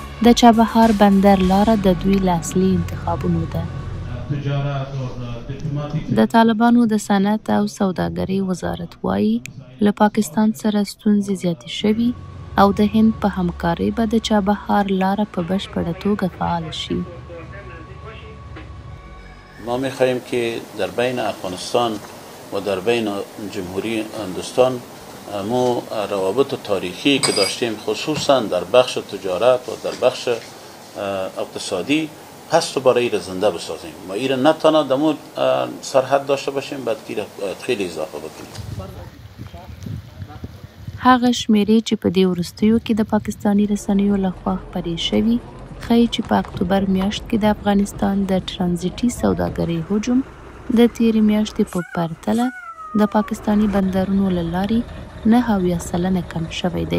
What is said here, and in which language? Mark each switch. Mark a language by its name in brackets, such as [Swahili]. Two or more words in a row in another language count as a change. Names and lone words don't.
[Pashto] د چابهار بندر لاره د دوی له اصلي انتخابونو ده. د طالبانو د صنعت او سوداګرۍ وزارت وایي له پاکستان سره ستونزې زیاتې شوي او د هند په همکارۍ به د چابهار لاره په بشپړه توګه فعال شي. [Persian] ما می‌خواهیم که در بین افغانستان و در بین جمهوری هندوستان ما روابط تاریخی که داشتیم خصوصا در بخش تجارت و در بخش اقتصادی هست و برای را زنده بسازیم. ما ایره نه تنها دمو سرحد داشته باشیم بلکه خیلی اضافه بکنیم. [Pashto] هغه شمیرې چې په دې وروستیو کې د پاکستاني رسنیو لخوا خپرې شوي ښیي چې په اکتوبر میاشت کې د افغانستان د ټرانزیټي سوداګرۍ حجم د تېرې میاشتې په پرتله د پاکستاني بندرونو له لارې 9.7% کم شوی دی.